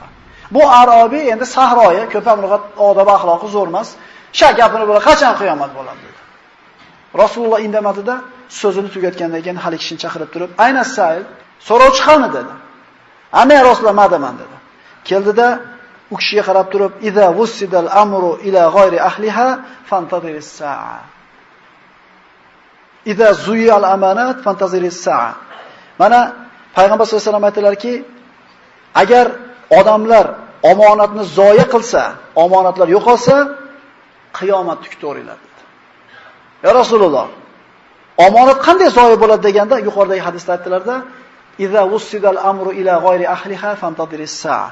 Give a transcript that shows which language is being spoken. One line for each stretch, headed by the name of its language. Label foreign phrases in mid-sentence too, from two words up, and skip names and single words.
Uzbek: Bu arobiy endi sahroyi, ko'p ham lug'at odob axloqi zo'r emas. Sha gapini bo'la qachon qiyomat bo'ladi dedi. Rasululloh indamadida so'zini tugatgandan keyin hali kishini chaqirib turib,
Arabic: "أين السائل?
Uzbek: So'rovchi qani?" dedi. "Ana Rasululloh madaman" dedi. Keldida u kishiga qarab turib,
Arabic: "إذا وسد الأمر إلى غير أهله فانتظر الساعة. إذا ضيعت الأمانة فانتظر الساعة."
Uzbek: Mana payg'ambar
Arabic: صلى الله عليه وسلم
Uzbek: aytdilarki, agar odamlar omonatni zoya qilsa, omonatlar yo'qolsa, qiyomat kutavringlar dedi. Ya Rasululloh, omonat qanday zoya bo'ladi deganda yuqoridagi hadisda aytdilarda,
Arabic: "إذا وسد الأمر إلى غير أهله فانتظر الساعة."